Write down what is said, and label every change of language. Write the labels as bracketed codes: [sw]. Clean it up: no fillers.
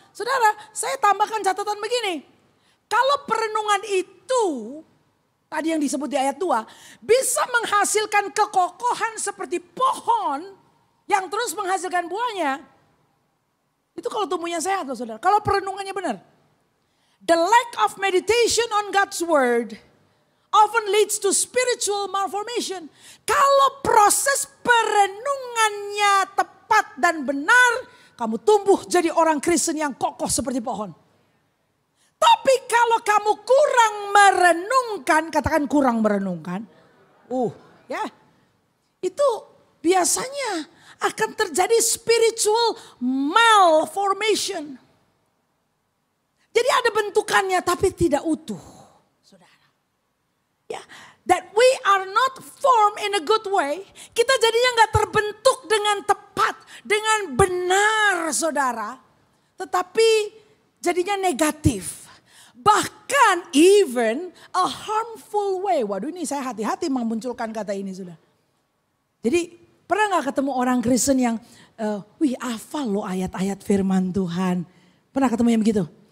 [id] Saudara, saya tambahkan catatan begini. Kalau perenungan itu, tadi yang disebut di ayat 2, bisa menghasilkan kekokohan seperti pohon yang terus menghasilkan buahnya. Itu kalau tumbuhnya sehat loh saudara. Kalau perenungannya benar. [en] The lack of meditation on God's word often leads to spiritual malformation. [id] Kalau proses perenungannya tepat dan benar, kamu tumbuh jadi orang Kristen yang kokoh seperti pohon. Tapi kalau kamu kurang merenungkan, katakan kurang merenungkan. Ya. Itu biasanya akan terjadi spiritual malformation. Jadi ada bentukannya tapi tidak utuh. Saudara. [en] Ya, that we are not formed in a good way. [id] Kita jadinya gak terbentuk dengan tepat, dengan benar saudara. Tetapi jadinya negatif. Bahkan Bahkan [en] even a harmful way. [id] Waduh, ini saya hati-hati memunculkan kata ini sudah. Jadi pernah gak ketemu orang Kristen yang, wih hafal loh ayat-ayat firman Tuhan. Pernah ketemu yang begitu?